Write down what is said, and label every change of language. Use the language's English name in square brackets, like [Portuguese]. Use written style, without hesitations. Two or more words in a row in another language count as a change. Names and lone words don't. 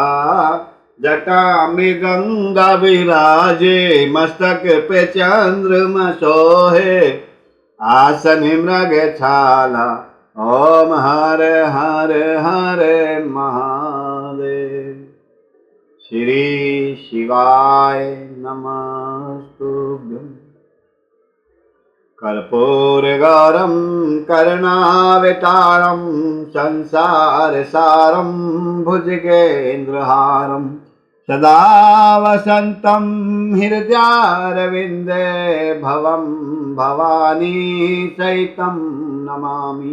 [Hindi] जटा में गंगा विराजे मस्तक पे चंद्रमा सोहे। आसन मृग छाला ओम हर हर हर महादेव। [Sanskrit] श्री शिवाय नमस्तुभ्यं। कर्पूरगौरं करुणावतारं संसारसारं भुजगेन्द्रहारं सदा वसन्तं हृदयारविन्दे भवं भवानी सहितं नमामि।